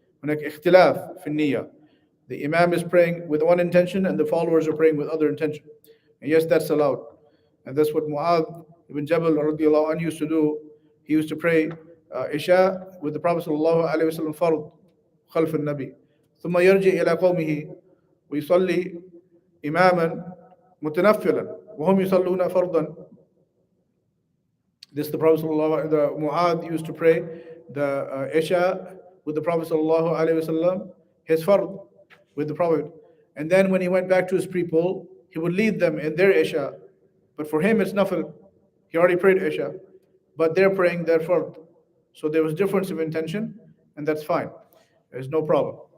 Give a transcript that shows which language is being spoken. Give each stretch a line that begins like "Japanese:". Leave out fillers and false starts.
Arabic: هناك اختلاف في النية.
English: The imam is praying with one intention and the followers are praying with other intention. And yes, that's allowed. And that's what Mu'adh ibn Jabal radiallahu anhu used to do. He used to pray Isha with the Prophet sallallahu alaihi wasallam fard
Arabic: خلف النبي. ثم يرجع إلى قومه ويصلي إماما متنفلا وهم يصلون فرضا.
English: This the Prophet the Mu'adh used to pray the Isha with the Prophet sallallahu alaihi wasallam, his fard with the Prophet, and then when he went back to his people, he would lead them in their Isha, but for him it's nafil. He already prayed Isha, but they're praying their fard. So there was difference of intention, and that's fine. There's no problem.